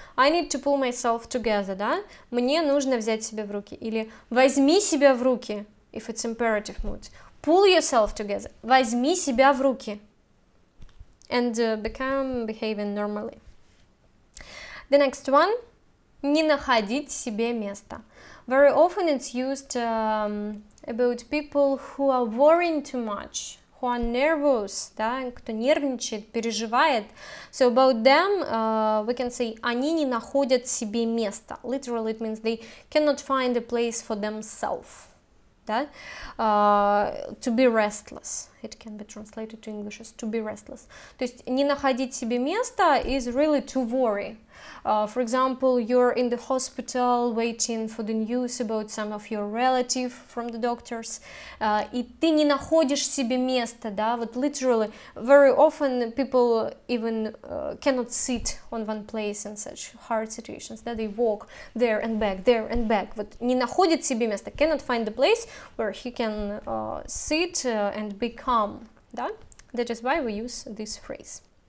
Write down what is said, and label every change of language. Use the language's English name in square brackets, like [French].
[English] I need to pull myself together, да? [Russian] Мне нужно взять себя в руки. Или возьми себя в руки, [English] if it's imperative mood. Pull yourself together. [Russian] Возьми себя в руки. [English] And become behaving normally. The next one. [Russian] Не находить себе места. [English] Very often it's used about people who are worrying too much, who are nervous, да, [Russian] кто нервничает, переживает. [English] So about them, we can say, [Russian] они не находят себе места. [English] Literally it means they cannot find a place for themselves. Да? To be restless. It can be translated to English as to be restless. [Russian] То есть не находить себе места [English] is really to worry. For example, you're in the hospital waiting for the news about some of your relative from the doctors, [Russian] и ты не находишь себе места, [English] да, вот literally, very often people even cannot sit on one place in such hard situations, да, they walk there and back, вот [Russian] не находит себе места, [English] cannot find the place where he can sit and be calm, да, that is why we use this phrase.